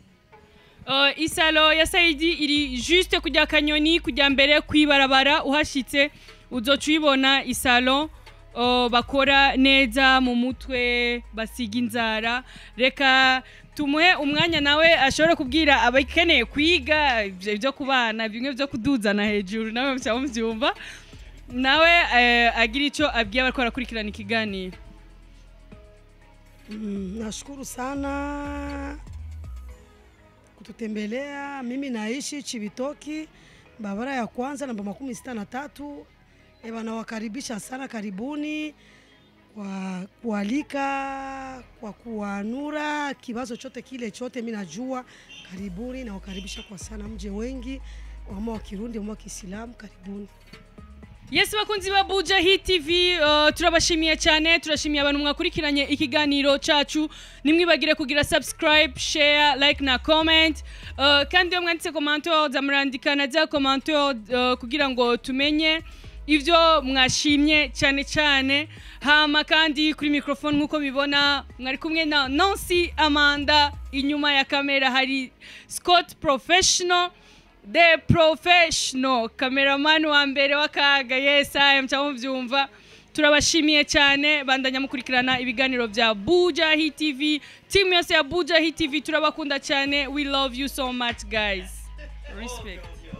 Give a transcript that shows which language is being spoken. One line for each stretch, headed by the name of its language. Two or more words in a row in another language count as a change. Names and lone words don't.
Rundi: Isalo ya Saidi iri juste kujya Kanyoni, kujya mbere kwibarabara, uhashitse uzocubona isalo bakora neza mu mutwe, basiga inzara. Reka tumuhe umwanya nawe ashobora kubwira abakeneye kwiga ibyo kubana, bimwe byo kuduzana hejuru, nawe mbyumva nawe agira icyo abwiye abariko barakurikirana ikiganiro.
Swahili: Nashukuru sana kututembelea. Mimi naishi Cibitoke, barabara ya kwanza namba 63. Nawakaribisha sana, karibuni kwa kualika, kwa kuanura kibazo chote kile chote mimi najua. Karibuni, nawakaribisha kwa sana, mje wengi, wama wa Kirundi, wama wa Kiislamu, karibuni.
English: Yes,
Rundi: bakunzi ba Buja Hit TV, turabashimiye cyane, turashimiye abantu mwakurikiranye ikiganiro cacu. Nimwibagire kugira subscribe,
English: share, like na comment.
Rundi: Kandi iyo mwanditse commentaire zamurandikana za commentaire kugira ngo tumenye ivyo mwashimye cyane cyane. Hama kandi kuri microphone nkuko bibona mwari kumwe na Nancy Amanda, inyuma ya kamera hari Scott Professional,
English: the professional cameraman
Rundi: wa mbere wakaga.
English: Yes, I am cyamvyumva.
Rundi: Turabashimiye cyane, bandanya mukurikirana ibiganiro bya Buja Hit TV. Team yose ya Buja Hit TV turabakunda cyane.
English: We love you so much guys. Respect.